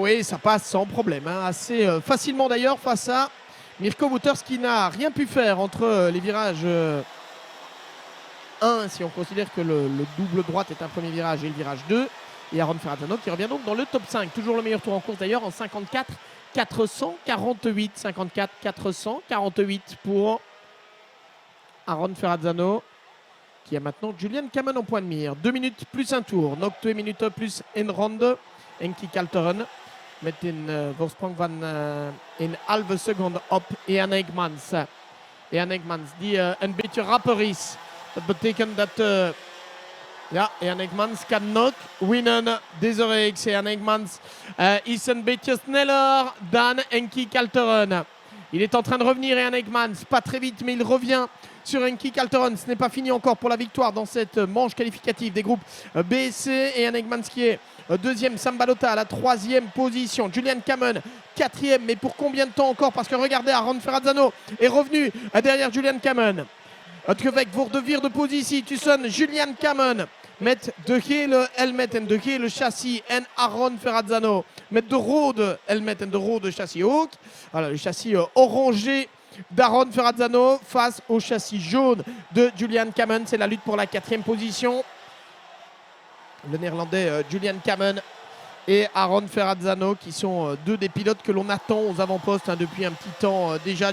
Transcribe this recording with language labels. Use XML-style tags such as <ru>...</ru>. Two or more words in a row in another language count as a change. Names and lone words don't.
<fr>Oui, ça passe sans problème, hein, assez facilement d'ailleurs face à Mirko Wouters qui n'a rien pu faire entre les virages 1, si on considère que le double droite est un premier virage, et le virage 2. Et Aaron Ferrazzano qui revient donc dans le top 5. Toujours le meilleur tour en course d'ailleurs en 54-448. 54-448 pour Aaron Ferrazzano. Qui a maintenant Julian Kamen en point de mire. 2 minutes plus un tour.</fr> <nl>Nog 2 minuten plus een ronde. Enki Calteron met een voorsprong van een halve seconde op Ian Eggmans. Ian Eggmans die een beetje rapper is. Dat betekent dat Ian Eggmans kan nog winnen deze reeks. Ian Eggmans is een beetje sneller dan Enki Calteron.</nl> <fr>Il est en train de revenir, Ian Eggmans. Pas très vite, mais il revient sur Enki Calteron. Ce n'est pas fini encore pour la victoire dans cette manche qualificative des groupes B et C. Et Jan Eggmans qui est deuxième, Sam Balota à la troisième position. Julian Kamen quatrième, mais pour combien de temps encore? Parce que regardez, Aron Ferrazzano est revenu derrière Julian Kamen.</fr> <nl>Utgewek voor de vierde positie tussen Julian Kamen met de gele helmet en de gele chassis en Aron Ferrazzano met de rode helmet en de rode chassis ook.</nl> <fr>Voilà, le chassis orangé d'Aron Ferrazzano face au châssis jaune de Julian Kamen. C'est la lutte pour la quatrième position. Le néerlandais Julian Kamen et Aron Ferrazzano qui sont deux des pilotes que l'on attend aux avant-postes depuis un petit temps déjà.</fr>